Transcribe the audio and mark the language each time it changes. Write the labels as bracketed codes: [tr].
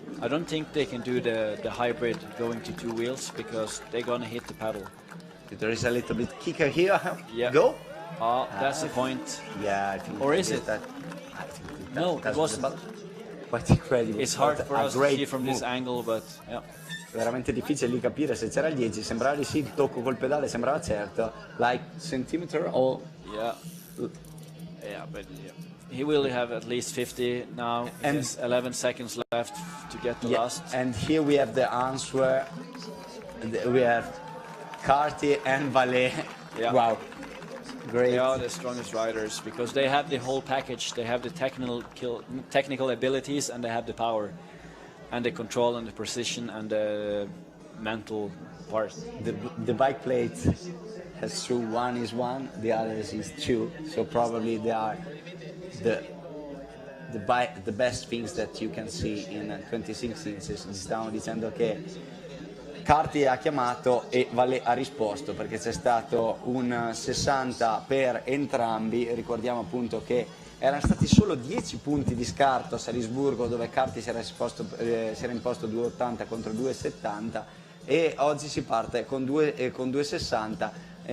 [en] I don't think they can do the hybrid going to 2 wheels, because they're gonna hit the pedal. There is a little bit kicker here. Yeah. Go. That's the point. Yeah, I think. Or is it? That, No, it wasn't. Quite incredible. It's hard for us to great see from this angle, but yeah. [it] Veramente difficile di capire se c'era il 10, sembrava di sì, il tocco col pedale sembrava certo, [en] like centimeter or... Yeah, but he will have at least 50 now, and there's 11 seconds left to get the last. And here we have the answer, we have Carty and Vallet. Yeah. Wow, great. They are the strongest riders, because they have the whole package. They have the technical abilities, and they have the power, and the control, and the precision, and the mental part. The bike plate has two. One is 1, the other is 2. So probably they are the best things that you can see in 26 inches. [it] Stavamo dicendo che Carty ha chiamato e Vallet ha risposto, perché c'è stato un 60 per entrambi. Ricordiamo appunto che erano stati solo 10 punti di scarto a Salisburgo, dove Carty si era imposto 2,80 contro 2,70, e oggi si parte con 2,60.